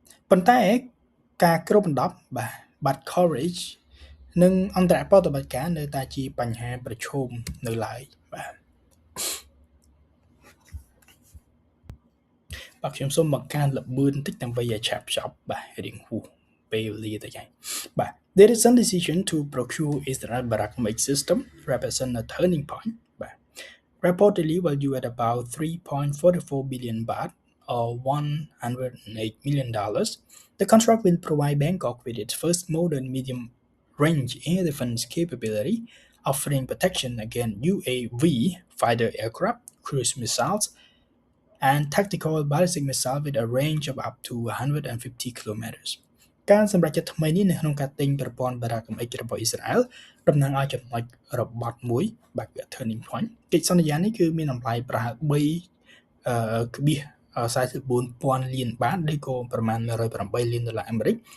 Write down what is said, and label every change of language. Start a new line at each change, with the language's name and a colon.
Khmer: ប៉ុន្តែការគ្របដណ្ដប់បាទ coverage និងអន្តរប្រតិបត្តិការនៅតែជាបញ្ហាប្រឈមនៅឡើយបាទខ្ញុំសូមបង្កើនល្បឿនបន្តិចដើម្បីឲ្យឆាប់ចប់បាទរៀងហួសពេលវេលាទៅយ៉ាងបាទ
English: The recent decision to procure Israel Barak Mage system represent a turning point
Khmer: បាទ
English: reportedly valued at about 3.44 billion baht or $108 million. The contract will provide Bangkok with its first modern medium-range air defense capability, offering protection against UAV fighter aircraft, cruise missiles, and tactical ballistic missiles with a range of up to 150 kilometers.
Khmer: ការសម្រេចចិត្តថ្មីនេះនៅក្នុងការទិញប្រព័ន្ធបារ៉ាកំអិចរបស់អ៊ីស្រាអែលតំណាងឲ្យចំណុចរបត់មួយបាទ
English: turning point
Khmer: កិច្ចសន្យានេះគឺមានតម្លៃប្រហែល 3.44,000 លានបាតឬក៏ប្រមាណ $108 លានអាមេរិក